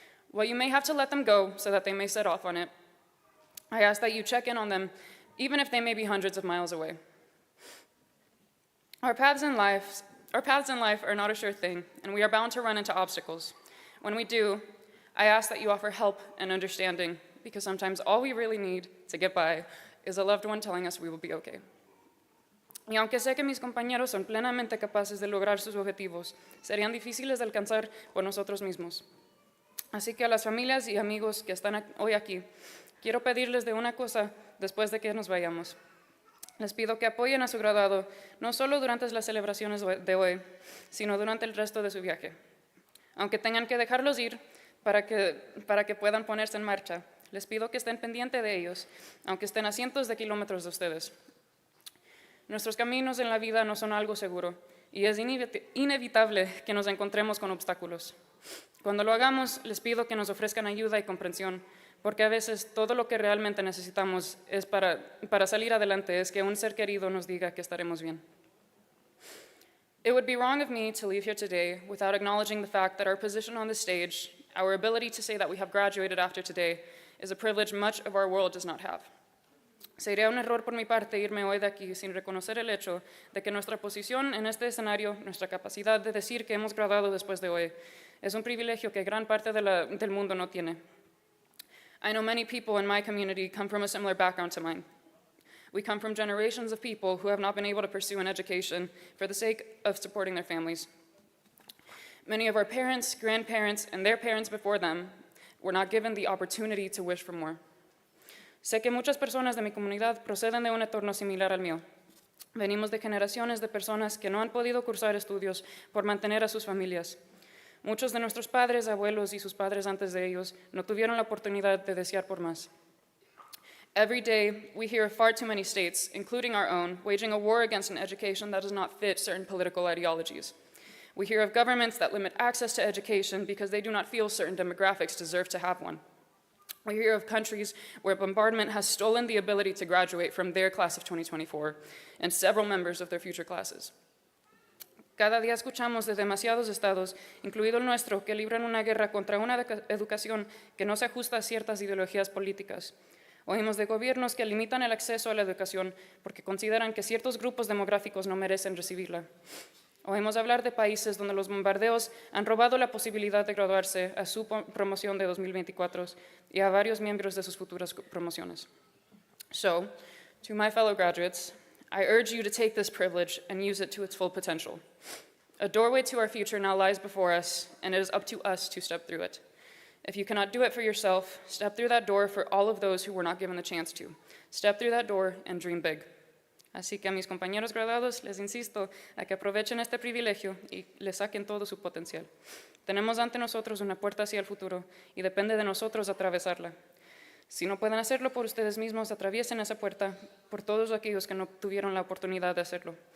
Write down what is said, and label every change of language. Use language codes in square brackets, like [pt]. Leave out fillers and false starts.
[en] While you may have to let them go so that they may set off on it, I ask that you check in on them, even if they may be hundreds of miles away. Our paths in life are not a sure thing, and we are bound to run into obstacles. When we do, I ask that you offer help and understanding, because sometimes all we really need to get by is a loved one telling us we will be okay. [es] Y aunque sé que mis compañeros son plenamente capaces de lograr sus objetivos, serían difíciles de alcanzar por nosotros mismos. Así que a las familias y amigos que están hoy aquí, quiero pedirles de una cosa después de que nos vayamos. Les pido que apoyen a su graduado, no solo durante las celebraciones de hoy, sino durante el resto de su viaje. Aunque tengan que dejarlos ir para que puedan ponerse en marcha, les pido que estén pendientes de ellos, aunque estén a cientos de kilómetros de ustedes. Nuestros caminos en la vida no son algo seguro y es inevitable que nos encontremos con obstáculos. Cuando lo hagamos, les pido que nos ofrezcan ayuda y comprensión, porque a veces todo lo que realmente necesitamos es para salir adelante es que un ser querido nos diga que estaremos bien. [en] It would be wrong of me to leave here today without acknowledging the fact that our position on the stage, our ability to say that we have graduated after today, is a privilege much of our world does not have. [es] Sería un error por mi parte irme hoy de aquí sin reconocer el hecho de que nuestra posición en este escenario, nuestra capacidad de decir que hemos graduado después de hoy, es un privilegio que gran parte del mundo no tiene. [en] I know many people in my community come from a similar background to mine. We come from generations of people who have not been able to pursue an education for the sake of supporting their families. Many of our parents, grandparents, and their parents before them were not given the opportunity to wish for more. [es] Sé que muchas personas de mi comunidad proceden de un entorno similar al mío. Venimos de generaciones de personas que no han podido cursar estudios por mantener a sus familias. Muchos de nuestros padres, abuelos y sus padres antes de ellos no tuvieron la oportunidad de desear por más. [en] Every day, we hear of far too many states, including our own, waging a war against an education that does not fit certain political ideologies. We hear of governments that limit access to education because they do not feel certain demographics deserve to have one. We hear of countries where bombardment has stolen the ability to graduate from their class of 2024 and several members of their future classes. [es] Cada día escuchamos de demasiados estados, incluido el nuestro, que libran una guerra contra una educación que no se ajusta a ciertas ideologías políticas. Oímos de gobiernos que limitan el acceso a la educación porque consideran que ciertos grupos demográficos no merecen recibirla. Oímos hablar de países donde los bombardeos han robado la posibilidad de graduarse a su promoción de 2024 y a varios miembros de sus futuras promociones. [en] So, to my fellow graduates, I urge you to take this privilege and use it to its full potential. A doorway to our future now lies before us, and it is up to us to step through it. If you cannot do it for yourself, step through that door for all of those who were not given the chance to. Step through that door and dream big. [es] Así que a mis compañeros graduados les insisto a que aprovechen este privilegio y le saquen todo su potencial. Tenemos ante nosotros una puerta hacia el futuro y depende de nosotros atravesarla. Si no pueden hacerlo por ustedes mismos, atraviesen esa puerta por todos aquellos que no tuvieron la oportunidad de hacerlo.